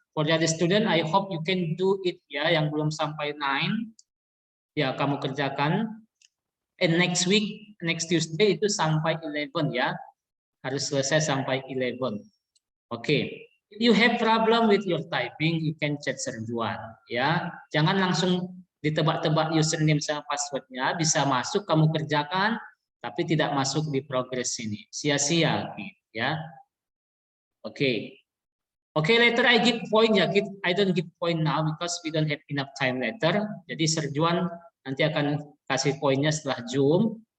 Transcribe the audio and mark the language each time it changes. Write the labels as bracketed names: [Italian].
[English] For the other student, I hope you can do it ya. [Indonesian] Yang belum sampai 9, ya kamu kerjakan. [English] And next week, next Tuesday [Indonesian] itu sampai 11 ya. Harus selesai sampai 11. Oke. [English] If you have problem with your typing, you can chat Serjuan ya. [Indonesian] Jangan langsung ditebak-tebak username sama passwordnya. Bisa masuk kamu kerjakan, tapi tidak masuk di progress ini. Sia-sia ya. Oke. [English] Okay, later I give point ya, I don't give point now because we don't have enough time later. [Indonesian] Jadi Serjuan nanti akan kasih poinnya setelah Zoom.